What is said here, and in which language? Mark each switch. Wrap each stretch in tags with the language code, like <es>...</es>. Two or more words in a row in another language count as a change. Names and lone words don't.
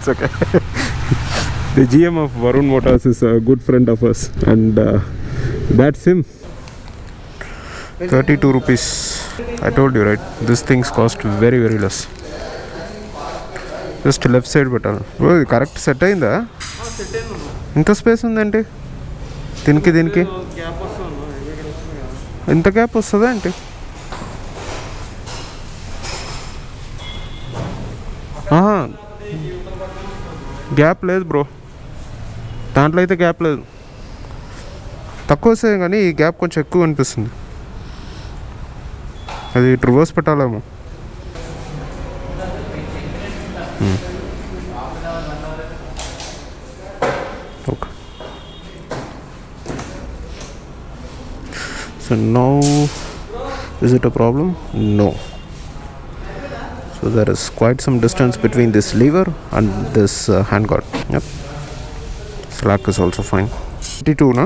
<en>The GM of Varun Motors is a good friend of us, and that's him. 32 rupees. I told you, right? These things cost very, very less. Just left side button. Oh,</en> <te>కరెక్ట్ సెట్ అయిందా? సెట్ అయిను. ఇంత స్పేస్ ఉందంటే? దింకి. గ్యాప్ వస్తుందా. ఇంత గ్యాప్ వస్తదా అంటే? ఆహా. Gap లేదు బ్రో. దాంట్లో అయితే గ్యాప్ లేదు. తక్కువ వస్తాయి కానీ ఈ గ్యాప్ కొంచెం ఎక్కువ అనిపిస్తుంది. అది రివర్స్ పెట్టాలేమో. ఓకే.</te> <en>So now, is it a problem? No. So there is quite some distance between this lever and this handguard. Yep. Slack is also fine. 32, na?</en>